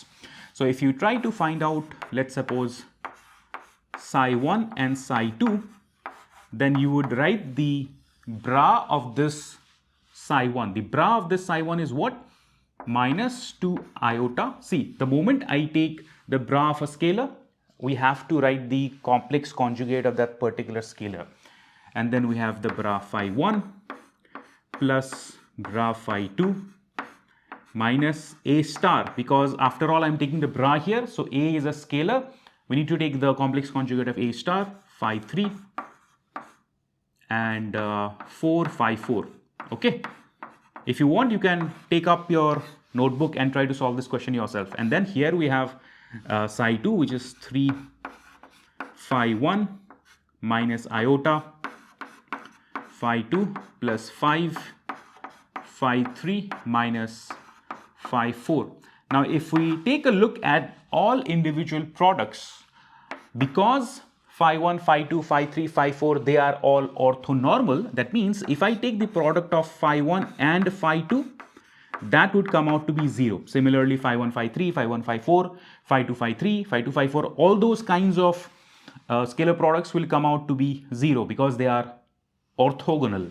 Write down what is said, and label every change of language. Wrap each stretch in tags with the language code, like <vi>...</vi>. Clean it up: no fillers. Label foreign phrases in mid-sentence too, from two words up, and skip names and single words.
<en>So if you try to find out, let's suppose, psi 1 and psi 2, then you would write the bra of this psi1. The bra of this psi1 is what? Minus 2 iota. See, the moment I take the bra of a scalar, we have to write the complex conjugate of that particular scalar. And then we have the bra phi1 plus bra phi2 minus a star, because after all I'm taking the bra here, so a is a scalar. We need to take the complex conjugate of a star, phi3 and 4 phi4. Okay. If you want, you can take up your notebook and try to solve this question yourself. And then here we have psi2, which is 3 phi1 minus iota phi2 plus 5 phi3 minus phi4. Now, if we take a look at all individual products, because phi1, phi2, phi3, phi4, they are all orthonormal. That means if I take the product of phi1 and phi2, that would come out to be 0. Similarly, phi1, phi3, phi1, phi4, phi2, phi3, phi2, phi4, all those kinds of scalar products will come out to be 0 because they are orthogonal.</en>